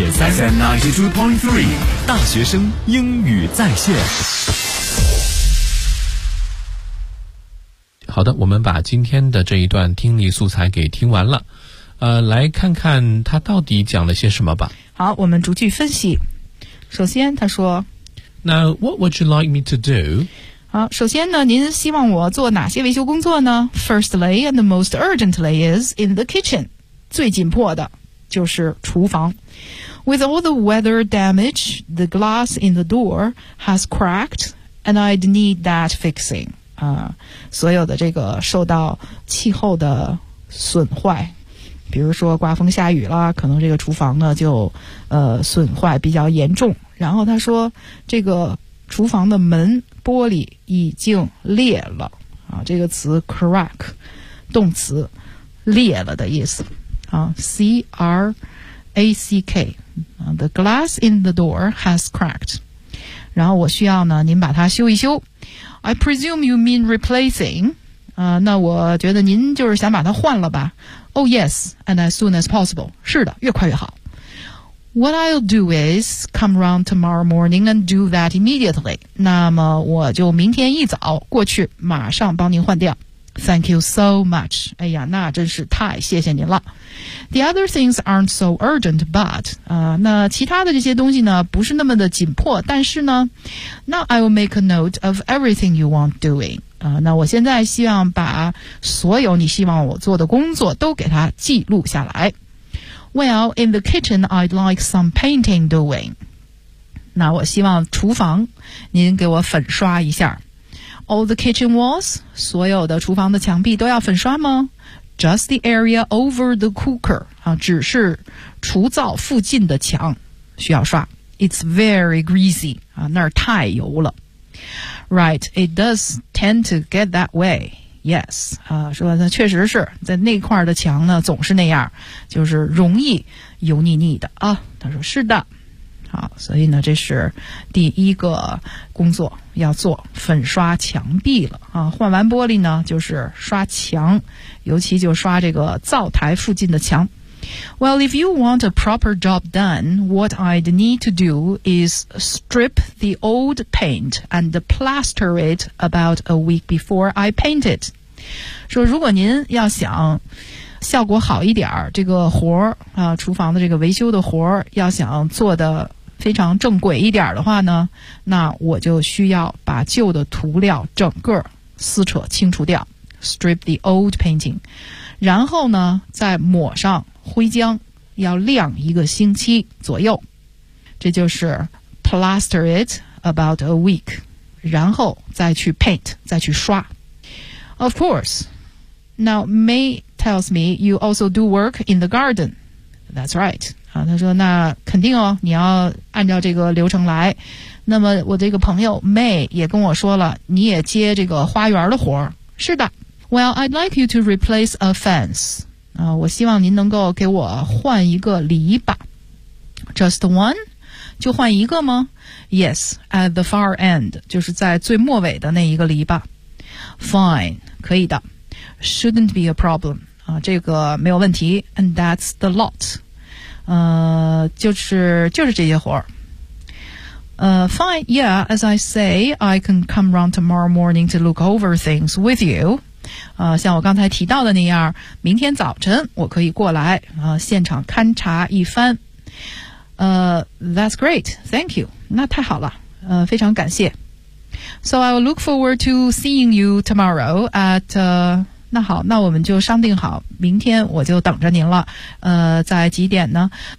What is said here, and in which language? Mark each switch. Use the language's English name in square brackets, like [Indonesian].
[Chinese] FM 92.3 大学生英语在线。好的，我们把今天的这一段听力素材给听完了，来看看他到底讲了些什么吧。好，我们逐句分析。首先他说， [English] Now what would you like me to do? [Chinese] 好，首先呢，您希望我做哪些维修工作呢？ [English] Firstly and the most urgently is in the kitchen. [Chinese] 最紧迫的就是厨房。 [English] With all the weather damage, the glass in the door has cracked and I'd need that fixing. [Chinese] 所有的这个受到气候的损坏，比如说刮风下雨了，可能这个厨房呢就损坏比较严重。然后他说这个厨房的门玻璃已经裂了啊，这个词 crack 动词裂了的意思啊， crack、 [English] the glass in the door has cracked， [Chinese] 然后我需要呢您把它修一修。 [English] I presume you mean replacing. [Chinese] 那我觉得您就是想把它换了吧。 [English] Oh yes, and as soon as possible. [Chinese] 是的，越快越好。 [English] What I'll do is come round tomorrow morning and do that immediately. [Chinese] 那么我就明天一早过去，马上帮您换掉。 [English] Thank you so much. [Chinese] 哎呀，那真是太谢谢您了。 [English] The other things aren't so urgent, but, [Chinese] 那其他的这些东西呢不是那么的紧迫，但是呢 [English] Now I will make a note of everything you want doing. [Chinese] 那我现在希望把所有你希望我做的工作都给它记录下来。 [English] Well, in the kitchen, I'd like some painting doing. [Chinese] 那我希望厨房您给我粉刷一下。 [English] All the kitchen walls, [Chinese] 所有的厨房的墙壁都要粉刷吗？ [English] Just the area over the cooker, [Chinese] 只是厨灶附近的墙需要刷。 [English] It's very greasy, [Chinese] 那儿太油了。 [English] Right, it does tend to get that way. Yes, [Chinese] 说那确实是在那块的墙呢总是那样，就是容易油腻腻的啊。他说是的。好，所以呢这是第一个工作要做，粉刷墙壁了啊。换完玻璃呢就是刷墙，尤其就刷这个灶台附近的墙。 [English] Well, if you want a proper job done, what I'd need to do is strip the old paint and plaster it about a week before I paint it. [Chinese] 说如果您要想效果好一点，这个活啊，厨房的这个维修的活要想做的非常正规一点的话呢，那我就需要把旧的涂料整个撕扯清除掉， [English] strip the old painting， [Chinese] 然后呢再抹上灰浆，要晾一个星期左右。这就是 [English] plaster it about a week， [Chinese] 然后再去 paint， 再去刷。 [English] Of course, now May tells me you also do work in the garden. That's right. [Chinese] 他说那肯定哦，你要按照这个流程来。那么我这个朋友 May 也跟我说了，你也接这个花园的活。是的。 [English] Well, I'd like you to replace a fence. [Chinese] 我希望您能够给我换一个篱笆。 [English] Just one? [Chinese] 就换一个吗？ [English] Yes, at the far end, [Chinese] 就是在最末尾的那一个篱笆。 [English] Fine, [Chinese] 可以的。 [English] Shouldn't be a problem. [Chinese] 这个没有问题。 [English] And that's the lot. [Chinese] 就是这些活儿。 [English] Fine, yeah, as I say, I can come round tomorrow morning to look over things with you. [Chinese] 像我刚才提到的那样，明天早晨我可以过来现场勘察一番。 [English] That's great. Thank you. [Chinese] 那太好了。非常感谢。 [English] So I will look forward to seeing you tomorrow at, [Chinese] 那好，那我们就商定好，明天我就等着您了。在几点呢？